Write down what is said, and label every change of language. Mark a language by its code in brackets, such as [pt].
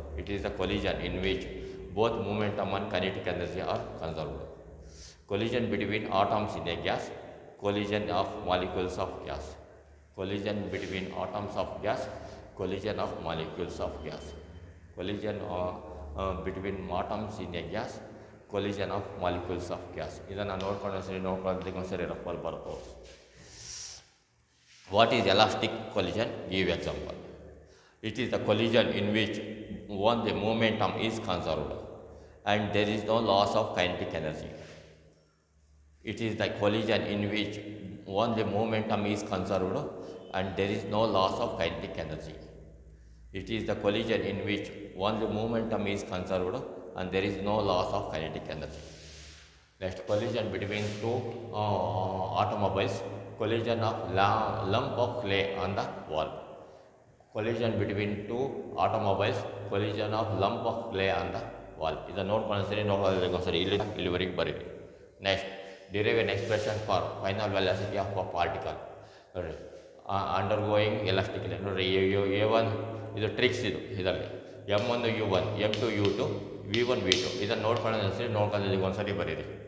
[en] It is the collision in which both momentum and kinetic energy are conserved. Collision between atoms in a gas. Collision of molecules of gas. Collision between atoms of gas. Collision of molecules of gas. Collision between atoms in a gas. Collision of molecules of gas. [kn] ಇದನ್ನು ನೋಡ್ಕೊಳ್ಳೋದಕ್ಕೆ ಒಂದ್ಸರಿ ರಫಲ್ಲಿ ಬರ್ಬೋದು. [en] What is elastic collision? Give example. It is the collision in which the momentum is conserved and there is no loss of kinetic energy. It is the collision in which the momentum is conserved and there is no loss of kinetic energy. It is the collision in which the momentum is conserved and there is no loss of kinetic energy. Next, collision between two automobiles. Collision of lump of clay on the wall. Collision between two automobiles. Collision of lump of clay on the wall. [kn] ಇದನ್ನು ನೋಡ್ಕೊಳ್ಳೋದಕ್ಕೆ ಇಲ್ಲಿವರೆಗೆ ಬರೀರಿ. Next, [en] derive an expression for final velocity of a particle. [kn] ನೋಡಿರಿ, undergoing elastic ನೋಡಿರಿ. A1 ಇದು tricks ಇದರಲ್ಲಿ M1 U1, M2 U2, V1 V2 ಇದನ್ನು ನೋಡ್ಕೊಳ್ಳೋದಕ್ಕೆ ಒಂದ್ಸರಿ ಬರೀರಿ.